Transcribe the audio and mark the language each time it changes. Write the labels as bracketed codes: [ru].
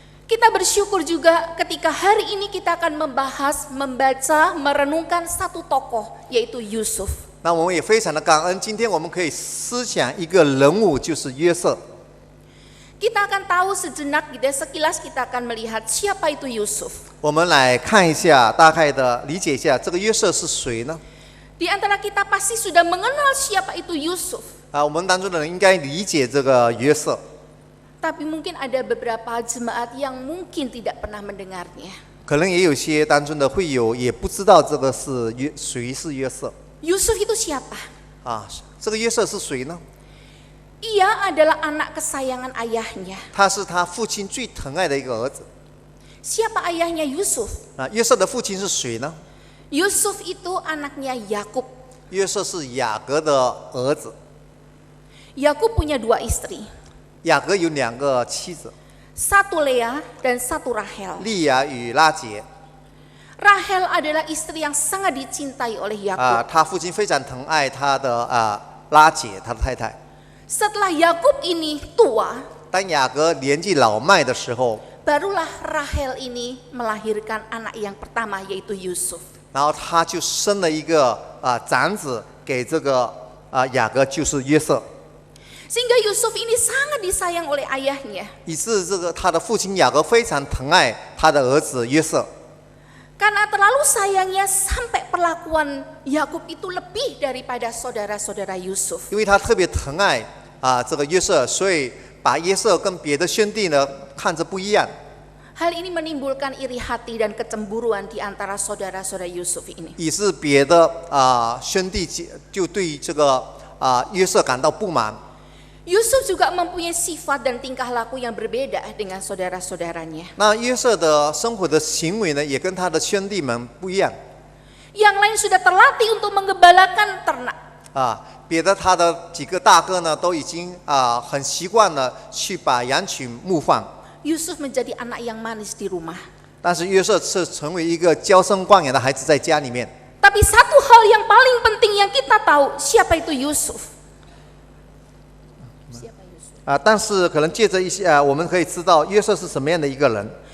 [id] Kita bersyukur juga ketika hari ini kita akan membahas, membaca, merenungkan satu tokoh, yaitu Yusuf. [zh] 那我们也非常的感恩，今天我们可以思想一个人物，就是约瑟。 [id] Kita akan tahu sejenak, sekilas kita akan melihat siapa itu Yusuf. [zh] 我们来看一下，大概的理解一下，这个约瑟是谁呢？ [id] Di antara kita pasti sudah mengenal siapa itu Yusuf. [zh] 我们当中的人应该理解这个约瑟。 [id] Tapi mungkin ada beberapa jemaat yang mungkin tidak pernah mendengarnya. [zh] 可能也有些当中的会友也不知道这个是谁是约瑟 [id] Yusuf itu siapa? [zh] 啊，这个约瑟是谁呢？ [id] Ia adalah anak kesayangan ayahnya. [zh] 他是他父亲最疼爱的一个儿子 [id] Siapa ayahnya Yusuf? [zh] 啊。约瑟的父亲是谁呢？ [id] Yusuf itu anaknya Yakub. [zh] 约瑟是雅各的儿子， [id] Yakub punya 2 istri, [zh] 雅各有2个妻子， [id] satu Lea dan satu Rahel. [zh] 利亚与拉结 [id] Rahel adalah istri yang sangat dicintai oleh 啊。 Yakub. [zh] 他父亲非常疼爱他的拉结，他的太太。 [id] Setelah Yakub ini tua, [zh] 当雅各年纪老迈的时候， [id] barulah Rahel ini melahirkan anak yang pertama yaitu Yusuf. [zh] 然后他就生了一个长子给这个雅各，就是约瑟。 [id] Sehingga Yusuf ini sangat disayang oleh ayahnya. [zh] 以致这个他的父亲雅各非常疼爱他的儿子约瑟， [id] Karena terlalu sayangnya sampai perlakuan Yakub itu lebih daripada saudara-saudara Yusuf. [zh] 因为他特别疼爱这个约瑟，所以把约瑟跟别的兄弟呢看着不一样。 [id] Hal ini menimbulkan iri hati dan kecemburuan di antara saudara-saudara Yusuf ini. [zh] 以致别的兄弟就对这个约瑟感到不满。 [id] Yusuf juga mempunyai sifat dan tingkah laku yang berbeda dengan saudara-saudaranya. [zh] 那约瑟的生活的行为呢，也跟他的兄弟们不一样 [id] Yang lain sudah terlatih untuk menggembalakan ternak. [zh] 别的他的几个大哥呢，都已经很习惯了去把羊群牧放， [id] Yusuf menjadi anak yang manis di rumah. [zh] 但是约瑟是成为一个娇生惯养的孩子，在家里面。 [id] Tapi satu hal yang paling penting yang kita tahu, siapa itu Yusuf? Siapa Yusuf? [zh] 但是可能借着一些我们可以知道约瑟是什么样的一个人。